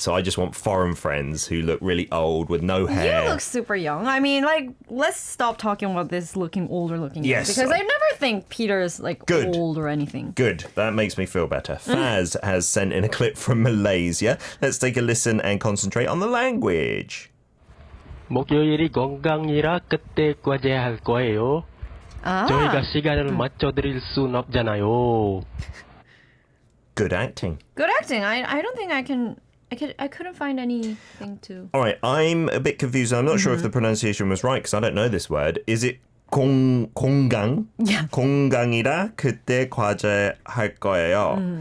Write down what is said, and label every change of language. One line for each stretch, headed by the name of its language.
English: So I just want foreign friends who look really old with no hair. You look super young. I mean, like, let's stop talking about this looking looking. Yes. Because I never think Peter's like Good. old or anything. Good. That makes me feel better. Faz has sent in a clip from Malaysia. Let's take a listen and concentrate on the language.
Korean: 목요일이 공강이라 그때 과제할 거예요. 저희가 시간을 맞춰드릴 순 없잖아요.
English: Good acting. Good acting. I don't think I couldn't find anything to. All right, I'm a bit confused. I'm not sure if the pronunciation was right because I don't know this word. Is it 공강? Yeah.
Korean: 공강이라 그때 과제할 거예요.